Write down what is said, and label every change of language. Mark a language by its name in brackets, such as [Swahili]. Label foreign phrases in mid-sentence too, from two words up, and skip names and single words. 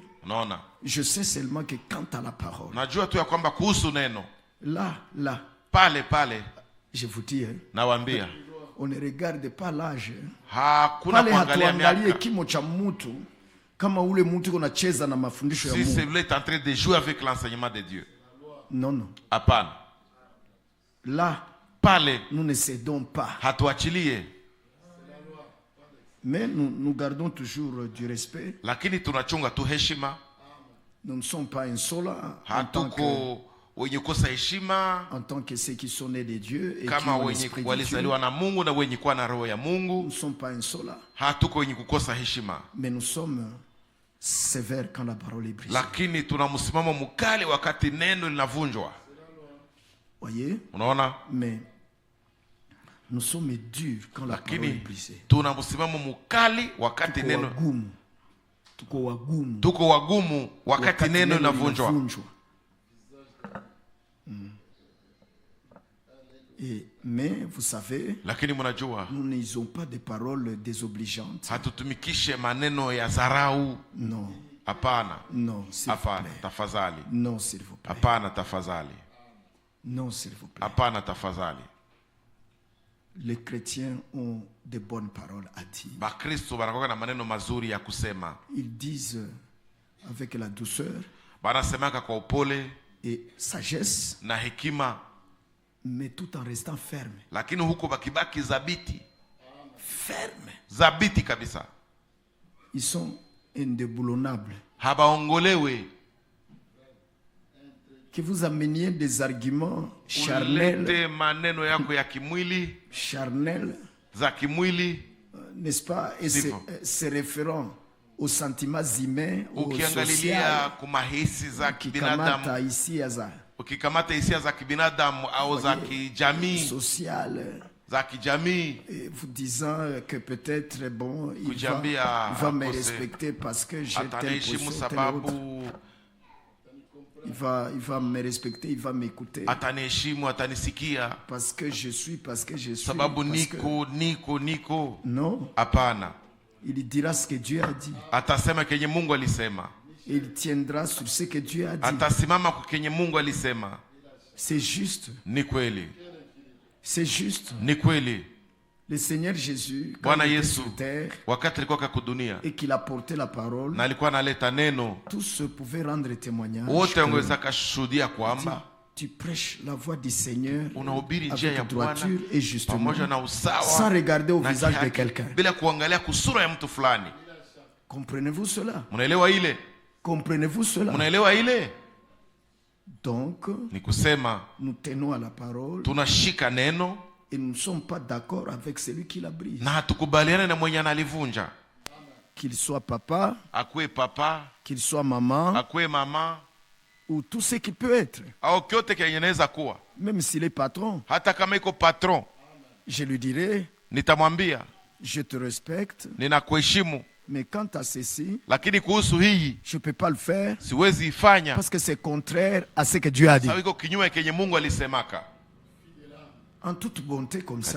[Swahili] Unaona? [French] Je sais seulement que quant à la parole. [Swahili] Najua tu ya kwamba kuhusu neno. [French] Là. [Swahili] Pale. [French] Je vous dis, [Swahili] nawaambia. [French] On ne regarde pas l'âge. [Swahili] Hakuna kuangalia miaka. Kimo cha mtu kama ule mtu unacheza na mafundisho ya Mungu. [French] Si celui est en train de jouer avec l'enseignement de Dieu. Non. [Swahili] Hapana. [French] Là, [Swahili] pale [French] nous ne cédons pas. [Swahili] Hatuachilie. [French] Mais nous gardons toujours du respect. [Swahili] Lakini tunachunga tu heshima. [French] Nous ne sommes pas insolents. [Swahili] Hatuko wenye kosa heshima. [French] En tant que ceux qui sont nés de Dieu et [Swahili] kama wenye walizaliwa na Mungu na wenye kuwa na roho ya Mungu. [French] Nous ne sommes pas insolents. [Swahili] Hatuko wenye kukosa heshima. [French] Mais nous sommes sévères quand la parole est brisée. [Swahili] Lakini tuna msimamo mkali wakati neno linavunjwa. [French] Voyez? [Swahili] Unaona? [French] Mais nous sommes durs quand la parole est brisée. [Swahili] Tuna msimamo mkali wakati neno. Tuko wagumu wakati neno linavunjwa. [French] Mais vous savez, [Swahili] lakini mnajua, [French] nous n'usons pas de paroles désobligeantes. [Swahili] Hatutumikishe maneno ya dharau. [French] Non. [Swahili] Hapana. [French] Non, s'il vous plaît. [Swahili] Tafadhali. [French] Non, s'il vous plaît. [Swahili] Hapana, tafadhali. [French] Non, s'il vous plaît. [Swahili] Hapana, tafadhali. [French] Les chrétiens ont de bonnes paroles à dire. [Swahili] Bakristo wanakuwa na maneno mazuri ya kusema. [French] Ils disent avec la douceur. [Swahili] Banasemaka kwa upole [French] et sagesse. [Swahili] Na hekima. [French] Mais tout en restant ferme. [Swahili] Lakini huko bakibaki zabiti. [French] Ferme. [Swahili] Zabiti kabisa. [French] Ils sont indéboulonnables. [Swahili] Habaongolewe. [French] Que vous ameniez des arguments charnels. [Swahili] Ulete maneno yako ya kimwili. [French] Charnel. [Swahili] Za kimwili. [French] N'est-ce pas? Et se référant aux sentiments humains, aux sociales. [Swahili] Kumahisi za kibinadamu. Ukikamata hisia za kibinadamu au za kijamii. [French] Sociale. [Swahili] Za kijamii. [French] Vous disant que peut-être bon, il va me respecter parce que j'ai tel position. Il va me respecter, il va m'écouter. [Swahili] Ataniheshimu, atanisikia. [French] Parce que je suis. [Swahili] Sababu niko. [French] Non. [Swahili] Hapana. [French] Il dira ce que Dieu a dit. [Swahili] Atasema kenye Mungu alisema. [French] Il tiendra sur ce que Dieu a dit. [Swahili] Atasimama kwa kenye Mungu alisema. [French] C'est juste. [Swahili] Ni kweli. [French] C'est juste. [Swahili] Ni kweli. [French] Le Seigneur Jésus, [Swahili] Bwana Yesu wakati alikuwa kudunia [French] et qu'il a porté la parole, [Swahili] na alikuwa analeta neno, [French] tous pouvaient rendre témoignage. [Swahili] Wote wangeweza kushuhudia kwamba [French] tu prêches la voix du Seigneur [Swahili] unahubiri njia ya Bwana [French] et justement, [Swahili] pamoja na usawa, [French] sans regarder au visage de quelqu'un, [Swahili] bila kuangalia kusura ya mtu fulani. [French] Comprenez-vous cela? [Swahili] Mnaelewa ile? [French] Comprenez-vous cela? [Swahili] Mnaelewa ile? [French] Donc, [Swahili] ni kusema [French] nous tenons à la parole, [Swahili] tunashika neno, [French] et nous ne sommes pas d'accord avec celui qui la brise. [Swahili] Na hatukubaliana na mwenye analivunja. [French] Qu'il soit papa, [Swahili] akwe papa, [French] qu'il soit maman, [Swahili] akwe mama, [French] ou tout ce qui peut être. [Swahili] Au kyote kenyeneza kuwa. [French] Même s'il est patron. [Swahili] Hata kama iko patron. [French] Je lui dirai, [Swahili] nitamwambia, [French] je te respecte. [Swahili] Ninakuheshimu. [French] Mais quant à ceci, [Swahili] lakini kuhusu hii, [French] je peux pas le faire. [Swahili] Siwezi ifanya. [French] Parce que c'est contraire à ce que Dieu a dit. [Swahili] Sababu iko kinyume kenye Mungu alisemaka. [French] En toute bonté comme ça.